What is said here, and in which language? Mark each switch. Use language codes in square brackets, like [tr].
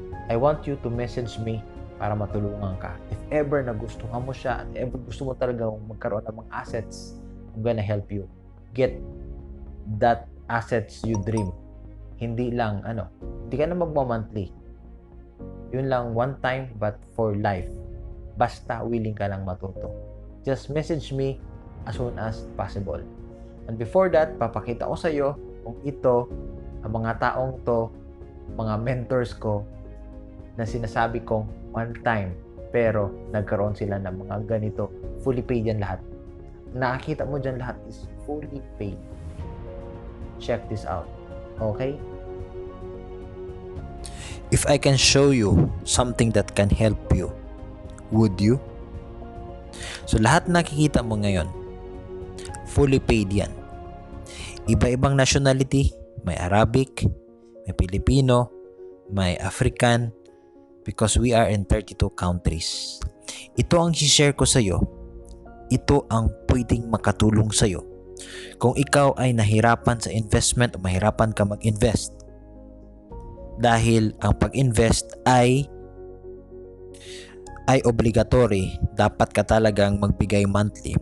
[en] I want you to message me [tl] para matulungan ka. [en] If ever [tl] nagustuhan mo siya, [en] if ever [tl] gusto mo talaga magkaroon ng mga [en] assets, I'm gonna help you get that assets you dream. [tl] Hindi lang, hindi ka na magma-monthly. Yun lang, [en] one time, but for life. [tl] Basta willing ka lang matuto. [en] Just message me as soon as possible. [tl] And before that, papakita ko sa'yo kung ito, ang mga taong to, mga mentors ko, na sinasabi kong [en] one time, [tl] pero nagkaroon sila ng mga ganito. [en] Fully paid [tl] yan lahat. Nakakita mo dyan lahat is [en] fully paid. Check this out. Okay? If I can show you something that can help you, would you? [tl] So lahat nakikita mo ngayon, [en] fully paid [tl] yan. Iba-ibang nationality, may Arabic, may Filipino, may African, [en] because we are in 32 countries. [tl] Ito ang share ko sa'yo. Ito ang pwedeng makatulong sa'yo. Kung ikaw ay nahirapan sa investment o mahirapan ka mag-invest, dahil ang pag-invest ay obligatory, dapat ka talagang magbigay monthly.